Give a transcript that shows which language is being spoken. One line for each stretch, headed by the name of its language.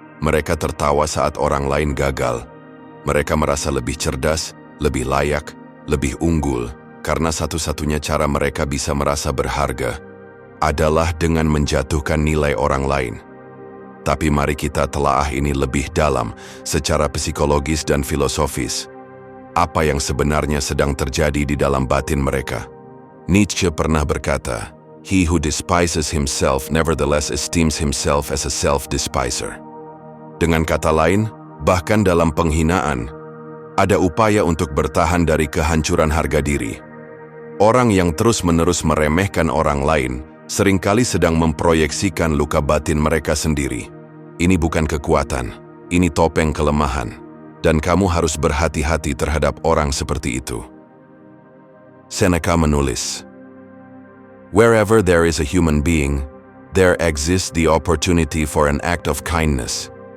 Indonesian: Mereka tertawa saat orang lain gagal. Mereka merasa lebih cerdas, lebih layak, lebih unggul, karena satu-satunya cara mereka bisa merasa berharga adalah dengan menjatuhkan nilai orang lain. Tapi mari kita telaah ini lebih dalam secara psikologis dan filosofis. Apa yang sebenarnya sedang terjadi di dalam batin mereka?
English: Nietzsche
Indonesian: pernah berkata,
English: "He who despises himself nevertheless esteems himself as a self-despiser."
Indonesian: Dengan kata lain, bahkan dalam penghinaan, ada upaya untuk bertahan dari kehancuran harga diri. Orang yang terus-menerus meremehkan orang lain seringkali sedang memproyeksikan luka batin mereka sendiri. Ini bukan kekuatan, ini topeng kelemahan, dan kamu harus berhati-hati terhadap orang seperti itu.
English: Seneca
Indonesian: menulis,
English: "Wherever there is a human being, there exists the opportunity for an act of kindness."